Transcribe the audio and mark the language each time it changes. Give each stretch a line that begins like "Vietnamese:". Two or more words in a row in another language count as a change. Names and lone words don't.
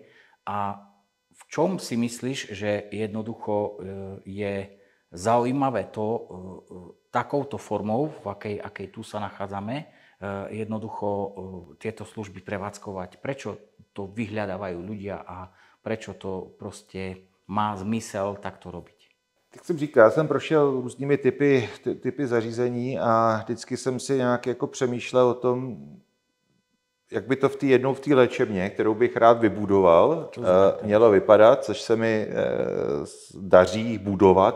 Slovak: A v čom si myslíš, že jednoducho je zaujímavé to takouto formou, v akej tu sa nachádzame, jednoducho tieto služby prevádzkovať? Prečo to vyhľadávajú ľudia a prečo to proste má zmysel takto robiť?
Czech: Tak jsem říkal, já jsem prošel různými typy zařízení a vždycky jsem si nějak jako přemýšlel o tom, jak by to v té léčebně, kterou bych rád vybudoval, mělo vypadat, což se mi daří budovat.